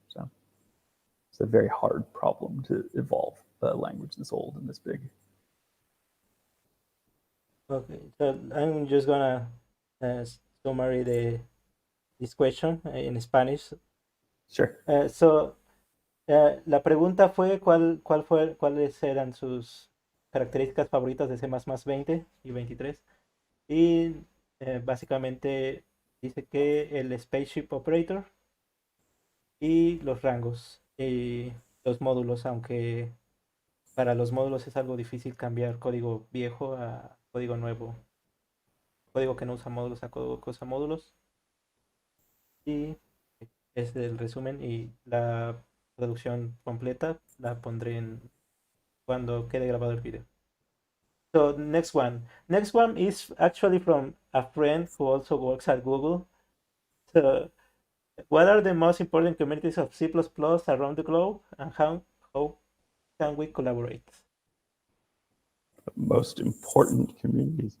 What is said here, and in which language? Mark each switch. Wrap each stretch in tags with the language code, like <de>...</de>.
<en>So it's a very hard problem to evolve a language this old and this big. Okay, so I'm just gonna summary this question in Spanish. Sure.</en> <es>La pregunta fue cuáles eran sus características favoritas de C++ 20 y 23. Y básicamente dice que el Spaceship Operator y los rangos y los módulos, aunque para los módulos es algo difícil cambiar código viejo a código nuevo, código que no usa módulos a código que usa módulos. Y es el resumen, y la traducción completa la pondré cuando quede grabado el video.</es> <en>So next one. Next one is actually from a friend who also works at Google. So what are the most important communities of C++ around the globe, and how can we collaborate? Most important communities.</en>